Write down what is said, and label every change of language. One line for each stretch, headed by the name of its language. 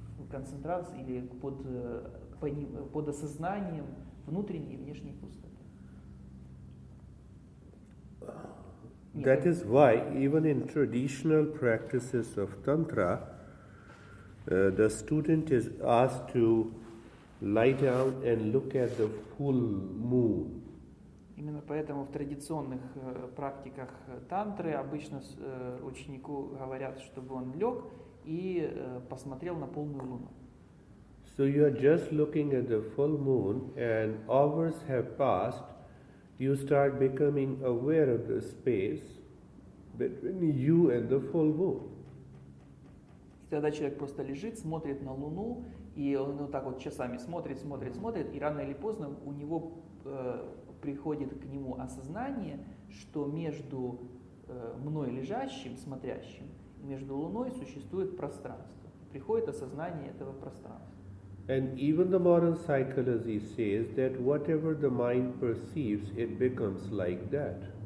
Russian: концентрацией или под осознанием внутренней и внешней пустоты.
English: That is why, even in traditional practices of Tantra, the student is asked to lie down and look at the full moon.
Russian: Именно поэтому в традиционных практиках тантры обычно ученику говорят, чтобы он лег и посмотрел на полную луну.
English: So you are just looking at the full moon and hours have passed, you start becoming aware of the space between you and the full moon.
Russian: И тогда человек просто лежит, смотрит на луну, и он вот так вот часами смотрит, и рано или поздно у него приходит к нему осознание, что между мной лежащим, смотрящим, и между луной существует пространство. Приходит осознание этого пространства.
English: And even the modern psychology says that whatever the mind perceives, it becomes like that.